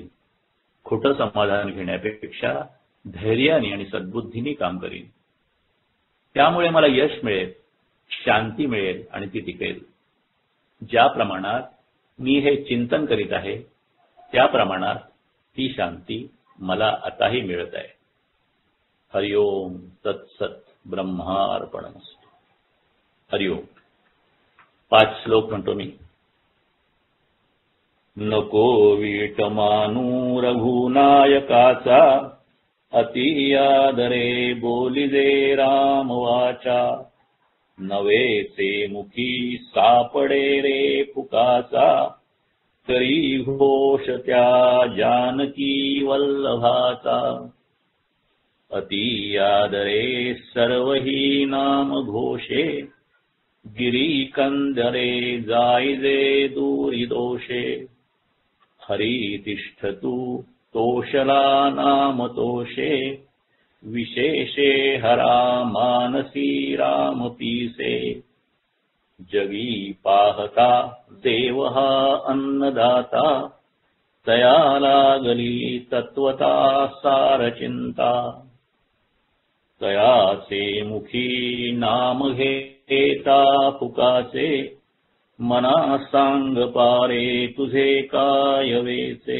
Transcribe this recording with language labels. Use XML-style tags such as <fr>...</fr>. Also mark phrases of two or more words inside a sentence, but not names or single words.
<mr>खोटं समाधान घेण्यापेक्षा धैर्याने आणि सद्बुद्धीने काम करीन. त्यामुळे मला यश मिळेल, शांती मिळेल आणि ती टिकेल. ज्या प्रमाणात मी हे चिंतन करीत आहे त्या प्रमाणात ती शांती मला आताही मिळत आहे.</mr> <sa>हरिओम तत्सत ब्रह्मार्पणमस्तु.</sa> <mr>हरिओम. 5 श्लोक म्हणतो मी. नको वीट मानू रघुनायकाचा अति आदरे बोलिजे राम वाचा. नवेचे मुखी सापडे रे पुकाचा तरी घोष त्या जानकी वल्लभाचा. अति आदरे सर्वही नाम घोषे गिरी कंदरे जायजे दूरी दोषे. हरी तिष्ठतु तोषला नाम तोषे विशेषे हरा मानसी राम पीसे. जगी पाहता देव हा अन्नदाता तया लागली तत्वता सार चिंता. तयाचे मुखी नाम घेता फुकाचे मना सांग पारे तुझे काय वेचे.</mr>